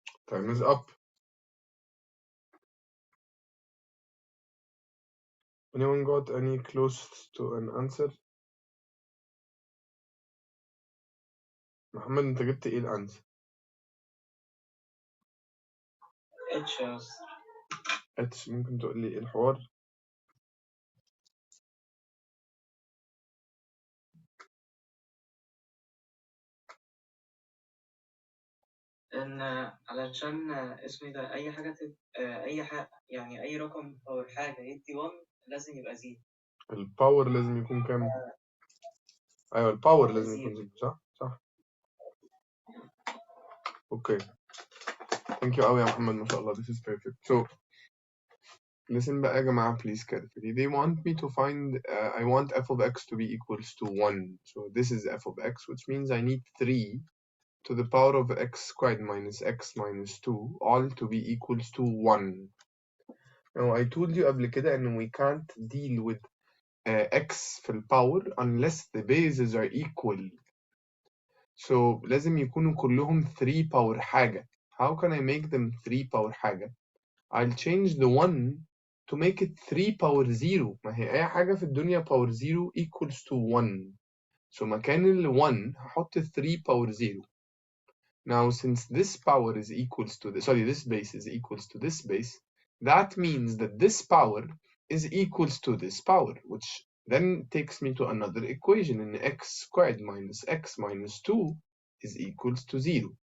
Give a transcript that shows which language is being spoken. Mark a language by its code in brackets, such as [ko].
[en] Time is up. Anyone got any close to an answer? [ar] محمد أنت جبت إيه الأنسر؟ اتش ممكن تقول لي إيه الحوار؟ إن علشان اسمه ده أي حاجة يعني أي رقم أو حاجة يدي 1 لازم يبقى زيرو. الباور لازم يكون كام؟ أيوه الباور لازم يكون زيرو صح؟ صح. أوكي. [en] Thank you [ar] أوي يا محمد ما شاء الله. [en] This is perfect. So listen [ar] بقى يا جماعة [en] please carefully. They want me to find I want f of x to be equals to 1. So this is f of x, which means I need 3 to the power of x squared minus x minus 2 all to be equals to 1. Now I told you [ar] قبل كده إن [en] we can't deal with x [ar] في الباور [en] unless the bases are equal. [ar] So لازم يكونوا كلهم 3 power حاجة. [en] How can I make them 3 power حاجة? I'll change the 1 to make it 3 power 0. [ar] ما هي أي حاجة في الدنيا [en] power 0 equals to 1. [ar] So مكان ال 1 هحط 3 power 0. [en] Now since this power is equals to this base is equals to this base, that means that this power is equals to this power, which then takes me to another equation in x squared minus x minus 2 is equals to 0.